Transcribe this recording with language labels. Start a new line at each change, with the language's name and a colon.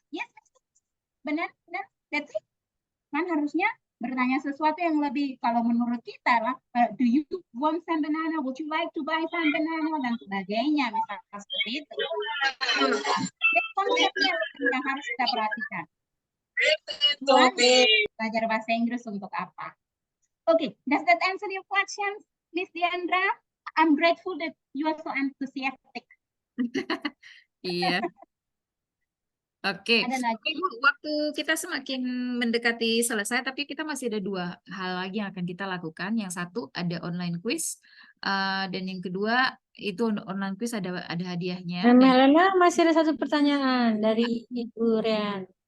English: Yes,
Indonesian: benar,
English: that's it.
Indonesian: Kan harusnya bertanya sesuatu yang lebih, kalau menurut kita lah,
English: do you want some banana, would you like to buy some banana,
Indonesian: dan sebagainya, misalnya seperti itu. Jadi konsepnya yang harus kita perhatikan. Belajar bahasa Inggris untuk apa?
English: Okay, does that answer your questions, Miss Diandra? I'm grateful that you are so enthusiastic.
Indonesian: Iya. Oke. Ada lagi? Ibu, waktu kita semakin mendekati selesai, tapi kita masih ada 2 hal lagi yang akan kita lakukan. Yang satu ada online quiz, dan yang kedua itu online quiz ada hadiahnya. Melena masih ada 1 pertanyaan dari Ibu Rian.